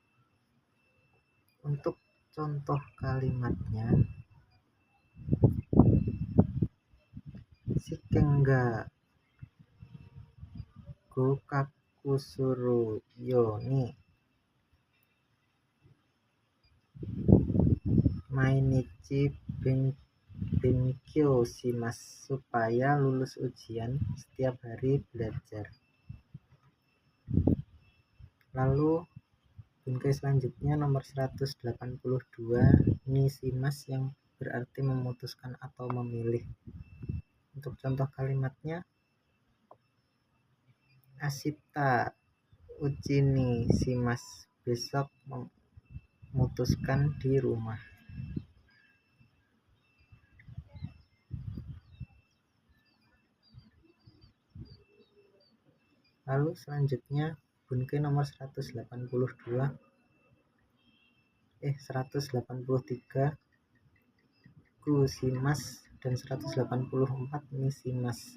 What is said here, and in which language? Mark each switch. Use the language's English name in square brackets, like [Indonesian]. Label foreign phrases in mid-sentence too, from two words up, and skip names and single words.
[Indonesian] Untuk contoh kalimatnya, [Japanese] 試験が合格するように毎日勉強します, [Indonesian] supaya lulus ujian setiap hari belajar. Lalu bunke selanjutnya nomor 182 nishimas yang berarti memutuskan atau memilih. Untuk contoh kalimatnya, [Japanese] 明日うちにします, [Indonesian] besok memutuskan di rumah. Lalu selanjutnya bunke nomor 183 kushimas dan 184 nishimas.